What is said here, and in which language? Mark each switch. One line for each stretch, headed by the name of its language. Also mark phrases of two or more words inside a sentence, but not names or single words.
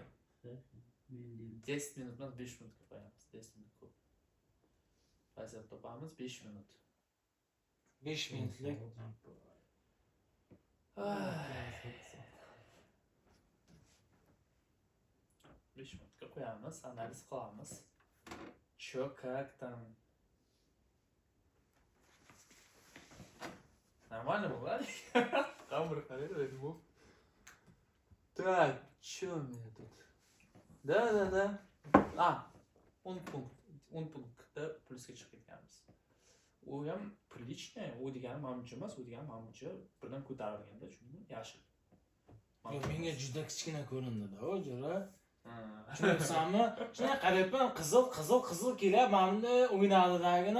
Uzbek: 10 minut emas, 5 minutga qo'yamiz. 10 minut ko'p. Vaziyat topamiz 5 minut. 5 minutlik. Besh minutga qo'yamiz, analiz qilamiz.
Russian: Чё, как там? Нормально было? Камера хорошая, ему. Так, чё у меня тут? Да. А, 10 пункт.
Uzbek: 10 punktda plusga chiqib ketganmiz. U ham приличный, u degani manimcha emas, u degani manimcha birdan ko'tarilganda, tushundingmi? Yashil. Menga juda kichkina ko'rindi-da, o jo'ra. Tushunsanmi? Shunday qarayapman, qizil kelyapti, mana o'ynadidagini.